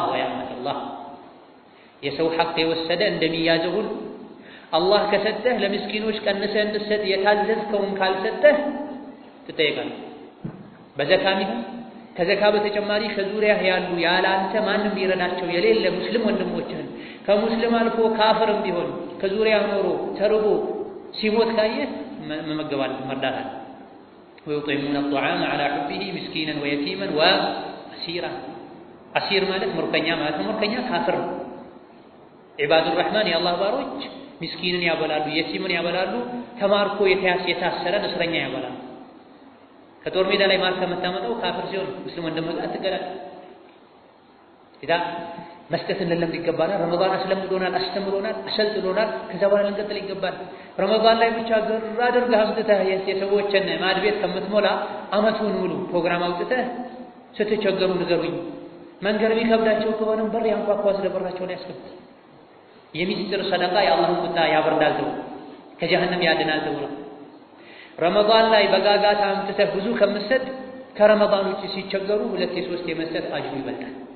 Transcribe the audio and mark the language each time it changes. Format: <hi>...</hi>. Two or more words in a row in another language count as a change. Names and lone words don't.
<ar>ويا أمة الله።</ar> <am>የሰው ሐቅ የወሰደ እንደሚያዘው ሁሉ አላህ ከሰጠህ ለምስኪኖች ቀንሰህ እንድትሰጥ የታዘዝከውን ካልሰጠህ ትጠየቃለህ። በዘካም ይሁን ከዘካ በተጨማሪ ከዙሪያህ ያሉ ያለ አንተ ማንም ሊረዳቸው የሌለ ሙስሊም ወንድሞችህን ከሙስሊም አልፎ ካፍርም ቢሆን ከዙሪያህ ኖሮ ተርቦ ሲሞት ካየህ መመገብ አለብህ፣ መርዳት አለብህ።</am> <ar>ويطعمون الطعام على حبه مسكينا ويتيما وأسيرا أسير</ar> <am>ማለት ምርኮኛ ማለት ነው ምርኮኛ ካፍር</am> <ar>عباد الرحمن يا الله</ar> <am>ባሮች ምስኪንን ያበላሉ የቲምን ያበላሉ ተማርኮ የታሰረን እስረኛ ያበላሉ ከጦር ሜዳ ላይ ማርካ መታመጣው ካፍር ሲሆን ሙስሊም እንደመጣ አትገላል ኢዳ መስጠትን ለለም ይገባናል ረመዳን አስለምዶናል አስተምሮናል አሰልጥኖናል ከዛ በኋላ ልንቀጥል ይገባል ረመዳን ላይ ብቻ ገር አድርገህ አምጥተህ የሰዎችን ማድ ቤት ከምትሞላ አመቱን ሙሉ ፕሮግራም አውጥተህ ስትቸገሩ ንገሩኝ መንገር ቢከብዳቸው ከሆነ በር ያንኳኳ ስለበራቸው ላይ ያስገባ የሚስጥር ሰደቃ የአላህን ቁጣ ያበርዳል ተው ከጀሃነም ያድናል ተው ረመዳን ላይ በጋጋታ አምጥተህ ብዙ ከምትሰጥ ከረመዳን ውጪ ሲቸገሩ ሁለት የሶስት የመስጠት አጅሩ ይበልጣል</am>